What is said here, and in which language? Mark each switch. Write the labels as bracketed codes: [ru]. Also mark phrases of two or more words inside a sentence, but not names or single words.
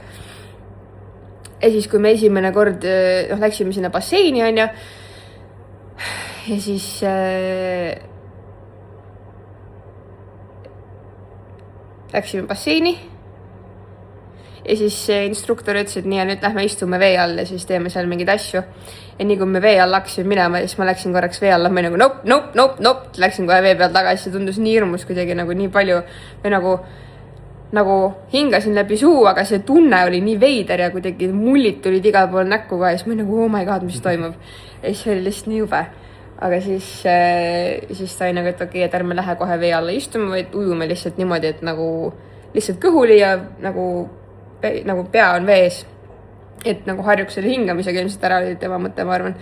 [et] Ja siis, kui me esimene kord läksime sinna basseini, on ju, ja siis läksime basseini ja siis instruktor ütles, et nii ja nüüd lähme istume vee all ja siis teeme seal mingeid asju. Ja nii kui me vee all hakkasime minema, siis ma läksin korraks vee alla, ma nagu nope, läksin kohe vee pealt tagasi, see tundus nii hirmus kuidagi nagu nii palju või nagu hingasin läbi suu, aga see tunne oli nii veider ja kuidagi mullid tulid igal pool näkku ka ja siis ma nagu, [en] oh my god, [et] mis toimub. Ja siis oli lihtsalt nii jube. Aga siis sai nagu, et okei, et ärme lähe kohe vee alla istuma, vaid ujume lihtsalt niimoodi, et nagu lihtsalt kõhuli ja nagu pea on vees. Et nagu harjuks selle hingamisega ilmselt ära oli tema mõte, ma arvan.